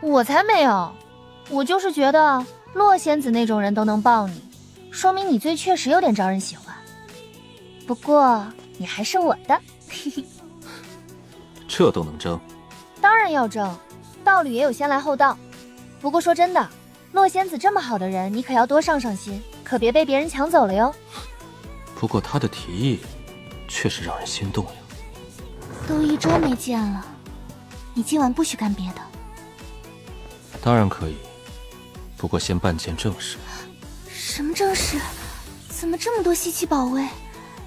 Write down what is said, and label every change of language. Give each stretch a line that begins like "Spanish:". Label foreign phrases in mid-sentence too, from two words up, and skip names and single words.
Chinese: 我才没有，我就是觉得洛仙子那种人都能抱你，说明你最确实有点招人喜欢。不过你还是我的，嘿嘿。这都能争？当然要争，道理也有先来后到。不过说真的，洛仙子这么好的人，你可要多上上心，可別被別人搶走了喲。不過他的提議確實讓人心動呀。都1周沒見了，你今晚不許幹別的。當然可以，不過先辦件正事。什麼正事？怎麼這麼多稀奇寶貝？